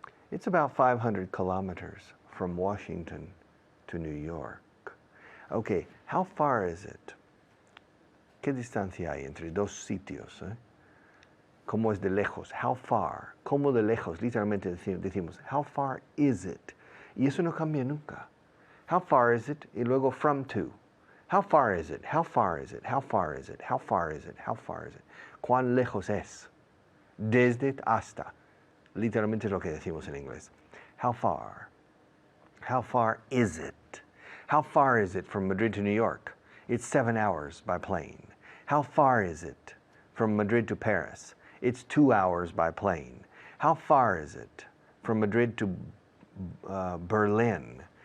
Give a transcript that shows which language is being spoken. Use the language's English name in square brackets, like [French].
[English] It's about 500 kilometers from Washington to New York. Okay, how far is it? [Spanish] ¿Qué distancia hay entre dos sitios? ¿Cómo es de lejos? [English] How far? [Spanish] ¿Cómo de lejos? Literalmente decimos, [English] how far is it? [Spanish] Y eso no cambia nunca. [English] How far is it? [Spanish] Y luego [English] from to. How far is it? How far is it? How far is it? How far is it? How far is it? [Spanish] ¿Cuán lejos es? Desde hasta. Literalmente es lo que decimos en inglés. [English] How far? How far is it? How far is it from Madrid to New York? It's 7 hours by plane. How far is it from Madrid to Paris? It's 2 hours by plane. How far is it from Madrid to Berlin?